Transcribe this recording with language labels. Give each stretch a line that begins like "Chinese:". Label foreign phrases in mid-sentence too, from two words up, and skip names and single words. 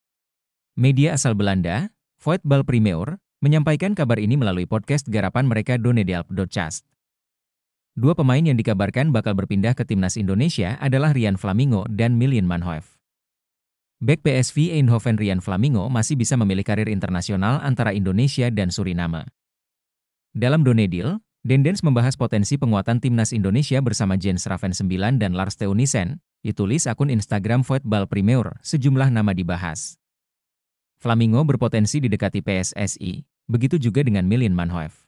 Indonesian: Media asal Belanda, Voetbal Primeur, menyampaikan kabar ini melalui podcast garapan mereka Donnedelp.cast. 2 pemain yang dikabarkan bakal berpindah ke timnas Indonesia adalah Ryan Flamingo dan Milian Manhoef. Bek PSV Eindhoven Ryan Flamingo masih bisa memilih karir internasional antara Indonesia dan Suriname. Dalam Donedil, Dendens membahas potensi penguatan timnas Indonesia bersama Jens Raven 9 dan Lars Teunissen, ditulis akun Instagram Voetbal Primeur, sejumlah nama dibahas. Flamingo berpotensi didekati PSSI, begitu juga dengan Milian Manhoef.